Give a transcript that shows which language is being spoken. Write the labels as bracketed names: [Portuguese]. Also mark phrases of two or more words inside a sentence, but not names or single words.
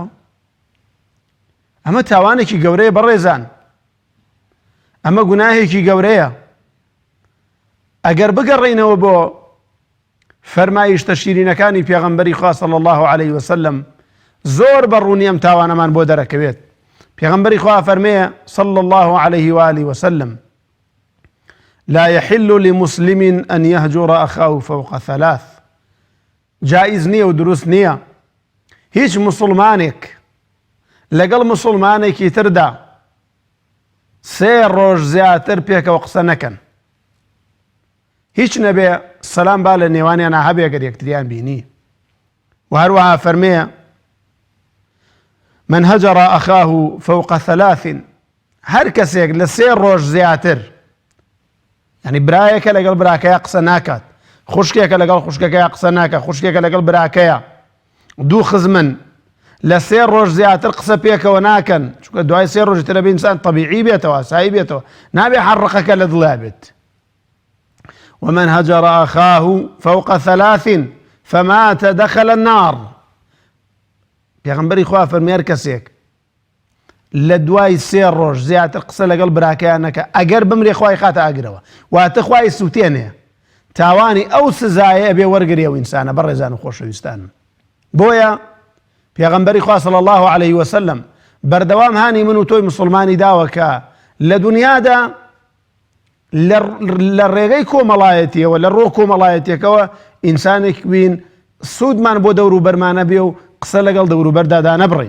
[Central Kurdish] ئەمە تاوانێکی گەورەیە بەڕێزان، ئەمە گوناهێکی گەورەیە. ئەگەر بگەڕێینەوە بۆ فەرمایشتە شیرینەکانی پێغەمبەری خوا [Arabic] صلی الله علیه وسلم، [Central Kurdish] زۆر بەڕوونی ئەم تاوانەمان بۆ دەرەکەوێت. پێغەمبەری خوا فەرمێیە [Arabic] صلی الله عليه وآله وسلم: لا يحل لمسلم أن يهجر أخاه فوق 3. [Central Kurdish] جائز نییە و دروست نییە هیچ مسلمانێک لەگەڵ مسلمانێکی تردا 3 ڕۆژ زیاتر پێکەوە قسە نەکەن. هیچ نەبێ سەلام با لە نێوانیانە هەبێ ئەگەر یەکتریان بینی. و هەروەها فەرمێیە: [Arabic] من هەجر ئەخاه فوق 3. [Central Kurdish] هەر کەسێک لە 3 ڕۆژ زیاتر، یعنی برایەکە لەگەڵ براکەیە قسە ناکات، خوشکێکە لەگەڵ خوشکەکەیە قسە ناکات، خوشکێکە لەگەڵ براکەیە، دوو خزمن لە 3 ڕۆژ زیاتر قسە پێکەوە ناکەن، چونکە دوای 3 ڕۆژ ترە بە ئینسان طەبیعی بێتەوە، سایی بێتەوە، نابێ حەڕقەکە لە دڵا بێت. [Arabic] ومن هجر أخاه فوق 3 فمات دخل النار. [Central Kurdish] پێغەمبەری خوا فەرمێ هەر کەسێک لە دوای 3 ڕۆژ زیاتر قسە لەگەڵ براکەیان نەکە، ئەگەر بمرێ خوای خاتە ئاگرەوە، واتە خوای سووتێنێ، تاوانی ئەو سزایە ئەبێ وەرگرێ و ئینسانە. بەڕێزان و خۆشەویستانم، بۆیە پێغەمبەری خوا [Arabic] صلی الله عليه وسلم [Central Kurdish] بەردەوام هانی من و تۆی مسلمانی داوە کە لە دنیادا لە ڕێگەی کۆمەڵایەتیەوە، لە ڕۆ کۆمەڵایەتێکەوە ئینسانێک بین سوودمان بۆ دەوروبەرمانە بێ و قسە لەگەڵ دەوروبەردادا نەبڕین.